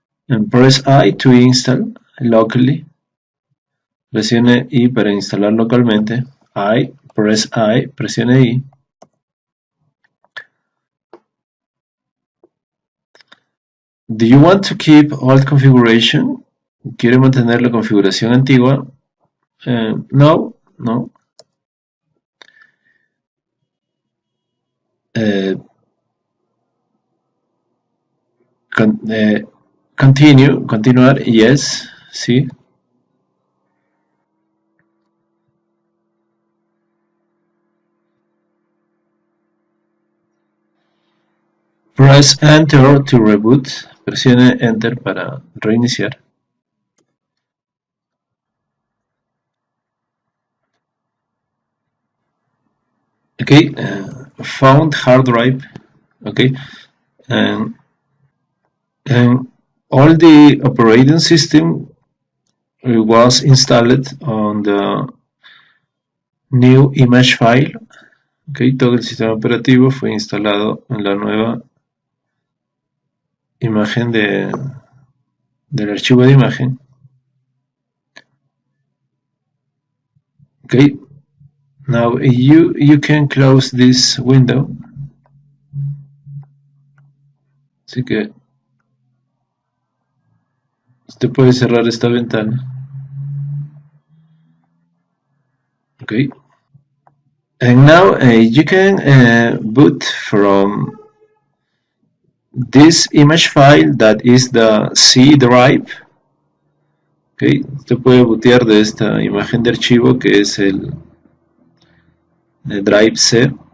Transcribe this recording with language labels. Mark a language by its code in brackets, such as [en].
[en] And press I to install locally. [es] Presione I para instalar localmente. [en] Press I, [es] presione I. [en] Do you want to keep old configuration? [es] ¿Quiere mantener la configuración antigua? [en] No, no. Continue, continuar, yes, sí. Press Enter to reboot. [es] Presione Enter para reiniciar. [en] Okay, found hard drive. Okay, and all the operating system was installed on the new image file. [es] Okay, todo el sistema operativo fue instalado en la nueva imagen del archivo de imagen. [en] Okay, now you can close this window. [es] Así que usted puede cerrar esta ventana. [en] Okay. And now you can boot from this image file that is the C drive. [es] Okay, usted puede bootear de esta imagen de archivo que es el drive C.